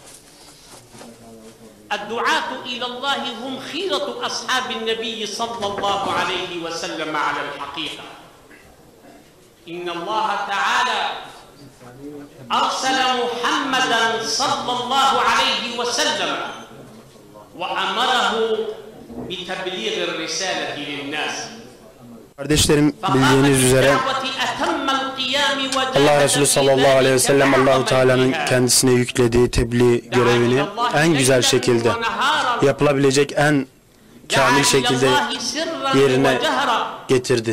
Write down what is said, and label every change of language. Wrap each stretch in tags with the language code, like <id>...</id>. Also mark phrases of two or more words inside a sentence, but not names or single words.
<ar>الدعاة إلى الله هم خيرة أصحاب النبي صلى الله عليه وسلم على الحقيقة إن الله تعالى أرسل محمدا صلى الله عليه وسلم وأمره بتبليغ الرسالة للناس.</ar> <tr>Kardeşlerim, bildiğiniz üzere Allah Resulü</tr> <ar>صلى الله عليه وسلم</ar> <tr>Allah-u Teala'nın kendisine yüklediği tebliğ görevini en güzel şekilde, yapılabilecek en kamil şekilde yerine getirdi.</tr>